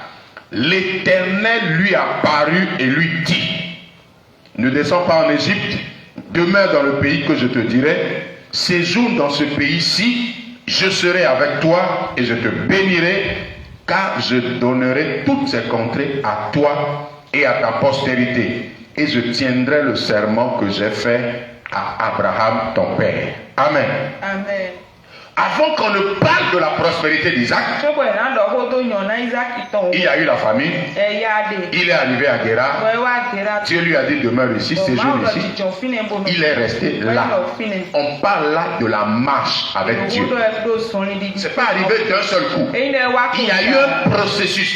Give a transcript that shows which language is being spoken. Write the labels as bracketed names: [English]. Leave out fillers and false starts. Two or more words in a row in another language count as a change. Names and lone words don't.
[French] L'Éternel lui apparut et lui dit: ne descends pas en Égypte, demeure dans le pays que je te dirai, séjourne dans ce pays-ci, je serai avec toi et je te bénirai, car je donnerai toutes ces contrées à toi et à ta postérité, et je tiendrai le serment que j'ai fait à Abraham ton père. Amen. Amen. Avant qu'on ne parle de la prospérité d'Isaac, [Fon] Tsogbe na dɔ ko to nyɔ na Isaac tɔn. [French] il y a eu la famine. [Fon] Ɛya de. [French] Il est arrivé à Guérar. [Fon] Wɛ wa gera. [French] Dieu lui a dit demeure ici, séjourne ici. Il est resté là. On parle là de la marche avec Dieu. C'est pas arrivé d'un seul coup. Il y a eu un processus.